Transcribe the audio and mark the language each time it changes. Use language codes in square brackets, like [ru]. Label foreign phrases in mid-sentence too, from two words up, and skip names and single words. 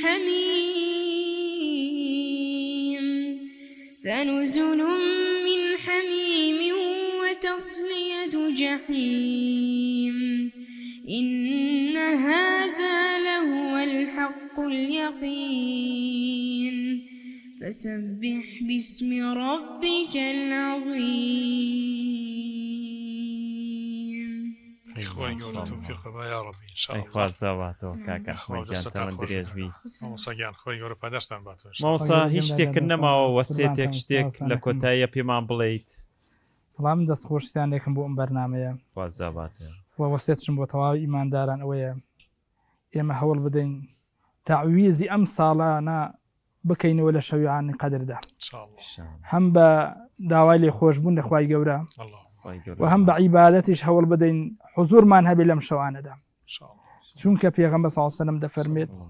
[ar] حميم وتصلية جحيم إن هذا لهو الحق اليقين فسبح باسم ربك العظيم إخواني قولوا توفيق يا ربي إن شاء الله [ckb] خوازەواتەوە کاک ئەحمەد گیان تەمەند درێژبی مامۆساگیان خۆی گەورە پاداشتان باتەوە مامۆسا هیچ شتێکن نەماوە وەسێتێک شتێک لە کۆتاییە پێمان بڵێیت بەڵام دەستخۆشتیانێکم بۆ ئەم بەرنامەیە خوازەواتە وەسێتشم بۆ تەواوی ئیمانداران ئەوەیە ئێمە هەوڵ بدەین تاویزی ئەم ساڵانە بکەینەوە لە شەویانی قەدردا هەم بە داوای لێ خۆشبوون لە خوای گەورە و هەم بە عیبادەتیش هەوڵ بدەین حوزورمان هەبێ لەم شەوانەدا چونکە پێغەمبەر [ar] صلی الله علیه و سلم [ckb] دەفەرمێت